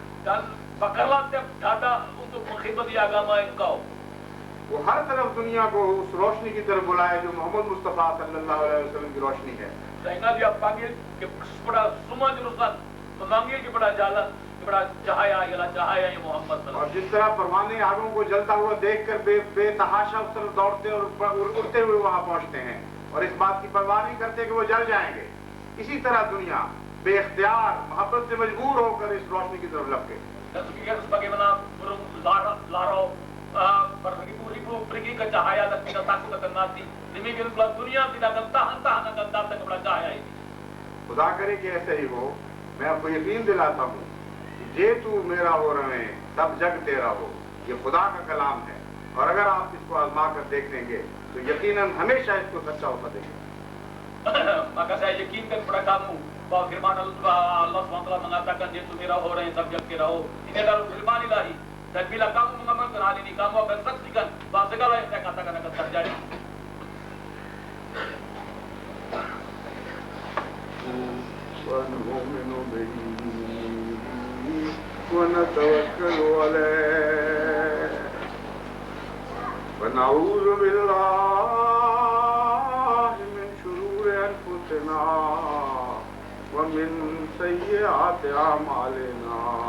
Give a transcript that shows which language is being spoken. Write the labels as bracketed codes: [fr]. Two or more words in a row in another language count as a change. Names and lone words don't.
[id] Dan bakarlah tiap dada untuk mengkhidmati agama Engkau. [ur] وہ ہر طرف دنیا کو اس روشنی کی طرف بلائے جو محمد مصطفیٰ [ar] صلی اللہ علیہ وسلم [ur] کی روشنی ہے. [id] Sehingga dia panggil kepada semua jurusan, memanggil kepada jalan, kepada cahaya ialah cahaya yang Muhammad اور sallallahu. [ur] جس طرح پروانے آگوں کو جلتا ہوا دیکھ کر بے تحاشا اس طرف دوڑتے اور اڑتے ہوئے وہاں پہنچتے ہیں اور اس بات کی پرواہ نہیں کرتے کہ وہ جل جائیں گے، اسی طرح دنیا بے اختیار محبت سے مجبور ہو کر اس روشنی کی طرف لپکے. Dan sebagaimana burung larau beribu-ribu pergi ke cahaya dan tidak takut akan mati, demikian pula dunia tidak akan tahan akan datang kepada cahaya ini. خدا کرے کہ ایسے ہی ہو. میں آپ کو یقین دلاتا ہوں کہ جے تو میرا ہو رہے تب جگ تیرا ہو. یہ خدا کا کلام ہے اور اگر آپ اس کو آزما کر دیکھ لیں گے تو یقیناً ہمیشہ اس کو سچا ہوتا دیں گے. [id] Maka saya yakinkan kepada kamu bahwa firman Allah SWT mengatakan dia [ur] میرا ہو رہے سب جگ تیرا ہو. [id] Ini adalah firman ilahi. Dan bila kamu mengamalkan hal ini, kamu akan saksikan bahwa segala yang saya katakan akan terjadi. [ar] ونؤمن به ونتوكل عليه ونعوذ بالله من شرور أنفسنا ومن سيئات أعمالنا.